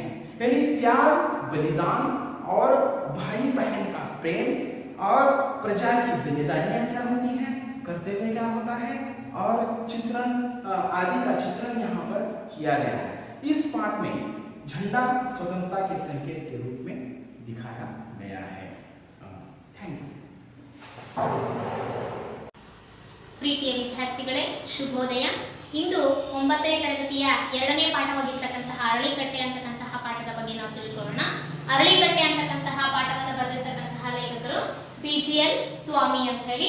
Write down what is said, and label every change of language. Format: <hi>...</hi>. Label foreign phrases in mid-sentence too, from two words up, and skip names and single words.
<hi>यानी त्याग, बलिदान और भाई बहन का प्रेम और प्रजा की जिम्मेदारियां क्या होती हैं, कर्तव्य क्या होता है, और चित्रण आदि का चित्रण यहाँ पर किया गया है। इस पाठ में झंडा स्वतंत्रता के संकेत के रूप में दिखाया गया है।</hi> <en>thank you.</en> <kn>ಪ್ರೀತಿಯ ವಿದ್ಯಾರ್ಥಿಗಳೇ, ಶುಭೋದಯ. ಇಂದು 9ನೇ ತರಗತಿಯ 2ನೇ ಪಾಠವಾಗಿರತಕ್ಕಂತಹ ಅರಳಿಕಟ್ಟೆ ಅಂತಕ್ಕಂತಹ ಪಾಠದ ಬಗ್ಗೆ ನಾವು ತಿಳ್ಕೊಳ್ಳೋಣ. ಅರಳಿಕಟ್ಟೆ ಅಂತಕ್ಕಂತಹ ಪಾಠವನ್ನು ಬರೆದಿರತಕ್ಕಂತಹ ಲೇಖಕರು ವಿಜಿಎಲ್ ಸ್ವಾಮಿ ಅಂತ ಹೇಳಿ.</kn>